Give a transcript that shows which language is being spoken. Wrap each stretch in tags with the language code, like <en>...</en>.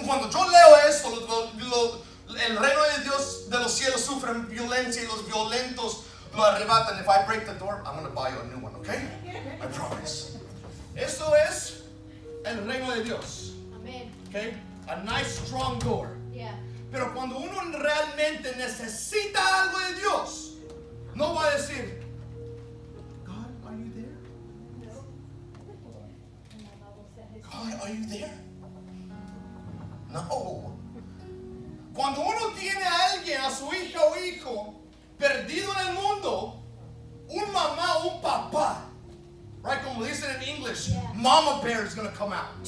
<es>Cuando yo leo esto, el reino de Dios de los cielos sufren violencia y los violentos lo arrebatan.</es> <en>If I break the door, I'm going to buy you a new one, okay? I promise.</en> <es>Esto es el reino de Dios. Okay?</es> <en>A nice strong door.</en> <es>Pero cuando uno realmente necesita algo de Dios, no va a decir,</es> <en>God, are you there? God, are you there? No.</en> <es>Cuando uno tiene a alguien, a su hija o hijo, perdido en el mundo, un mamá o un papá, right? Como dicen en English,</es> <en>mama bear is going to come out.</en>